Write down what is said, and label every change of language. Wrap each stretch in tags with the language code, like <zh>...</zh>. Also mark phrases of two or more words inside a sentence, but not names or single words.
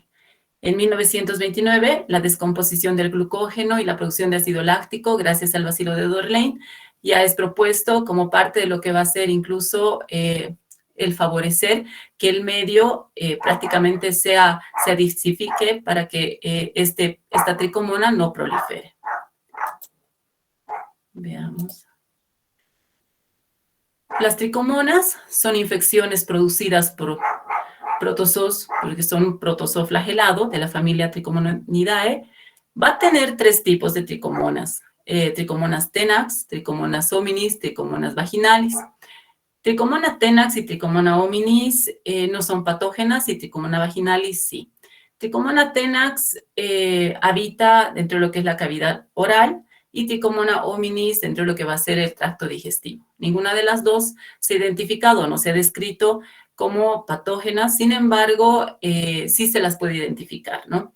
<es>En 1929, la descomposición del glucógeno y la producción de ácido láctico, gracias al bacilo de Doderlein, ya es propuesto como parte de lo que va a ser incluso el favorecer que el medio prácticamente se acidifique para que esta tricomona no prolifere. Veamos. Las tricomonas son infecciones producidas por protozoos, porque son un protozoo flagelado de la familia Tricomonidae. Va a tener tres tipos de tricomonas: tricomonas tenax, tricomonas hominis, tricomonas vaginalis. Tricomona tenax y tricomona hominis no son patógenas, y tricomona vaginalis sí. Tricomona tenax habita dentro de lo que es la cavidad oral, y tricomona hominis dentro de lo que va a ser el tracto digestivo. Ninguna de las dos se ha identificado, no se ha descrito como patógenas, sin embargo, sí se las puede identificar, ¿no?</es>